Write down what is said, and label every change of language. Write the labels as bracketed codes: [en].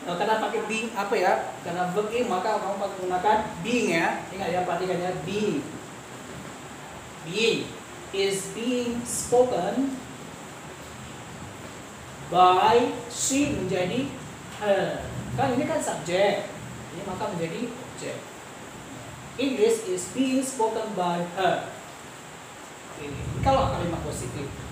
[id] Karena pakai being apa ya? Karena verb in, maka kamu menggunakan being ya. Ingat ya, perhatikan ya, [en] being is being spoken by she [id] menjadi her. Kan ini kan subjek, ini maka menjadi objek. [en] English is being spoken by her. [id] Ini kalau kalimat positif.